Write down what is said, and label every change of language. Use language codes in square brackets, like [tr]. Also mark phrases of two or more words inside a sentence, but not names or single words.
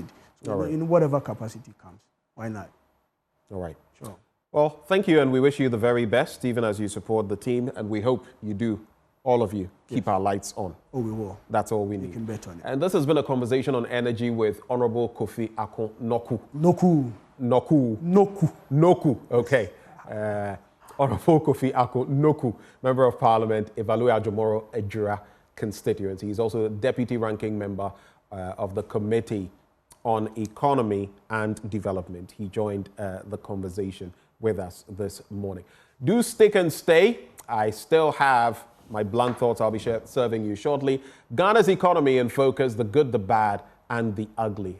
[en] So All right. in whatever capacity comes, why not? All right. Sure. Well, thank you, and we wish you the very best, even as you support the team, and we hope you do, all of you, keep our lights on. Oh, we will. That's all we need. You can bet on it. And this has been a conversation on energy with Honorable Kofi Akon Noku. Noku. Okay. Honorable Kofi Akon Noku, Member of Parliament, Evalu Ajomoro Ejura constituency. He's also a deputy ranking member of the Committee on Economy and Development. He joined the conversation with us this morning. Do stick and stay. I still have my blunt thoughts I'll be serving you shortly. Ghana's economy in focus, the good, the bad, and the ugly.